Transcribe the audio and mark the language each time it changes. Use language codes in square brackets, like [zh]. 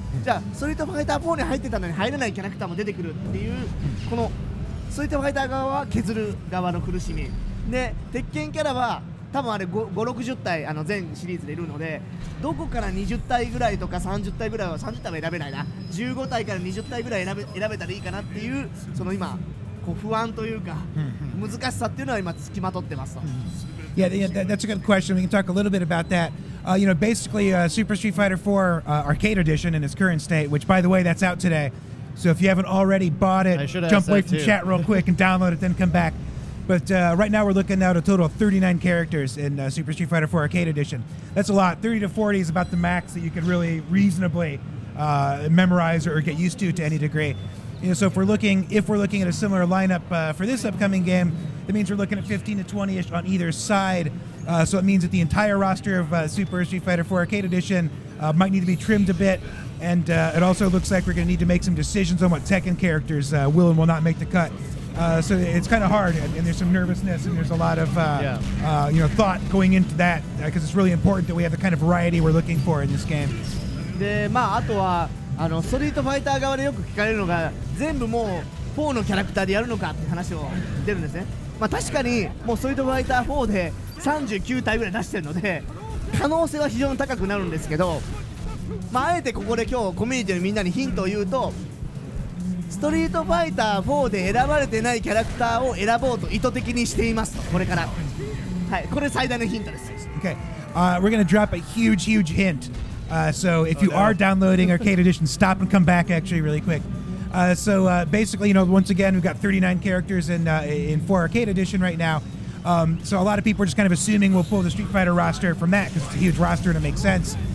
[ja] じゃあストリートファイター4に入ってたのに入れないキャラクターも出てくるっていう、このストリートファイター側は削る側の苦しみで、鉄拳キャラは多分あれ560体全シリーズでいるので、どこから20体ぐらいとか30体ぐらいは、30体は選べないな、15体から20体ぐらい選べたらいいかなっていう、その今こう不安というか難しさっていうのは今付きまとってますと。 [en] Yeah, that's a good question. We can talk a little bit about that. Basically, Super Street Fighter 4 Arcade Edition in its current state, which, by the way, that's out today. So if you haven't already bought it, jump away from chat real quick and download it, then come back. But right now we're looking at a total of 39 characters in Super Street Fighter 4 Arcade Edition. That's a lot. 30 to 40 is about the max that you could really reasonably memorize or get used to any degree. So if we're looking at a similar lineup for this upcoming game, that means we're looking at 15 to 20-ish on either side. So it means that the entire roster of Super Street Fighter 4 Arcade Edition might need to be trimmed a bit. And it also looks like we're going to need to make some decisions on what Tekken characters will and will not make the cut. So it's kind of hard, and there's some nervousness, and there's a lot of thought going into that, because it's really important that we have the kind of variety we're looking for in this game. [ja] で、あとはストリートファイター側でよく聞かれるのが、全部もう4のキャラクターでやるのかって話を出るんですね。確かにもうストリートファイター4で39体ぐらい出してるので、可能性は非常に高くなるんですけど、あえてここで今日コミュニティのみんなにヒントを言うと、ストリートファイター4で選ばれてないキャラクターを選ぼうと意図的にしていますと、これから。はい、これ最大のヒントです。 [en] Okay, we're going to drop a huge hint. So if you are downloading Arcade Edition, stop and come back actually really quick. So basically, once again, we've got 39 characters in 4 Arcade Edition right now. So a lot of people are just kind of assuming we'll pull the Street Fighter roster from that because it's a huge roster and it makes sense.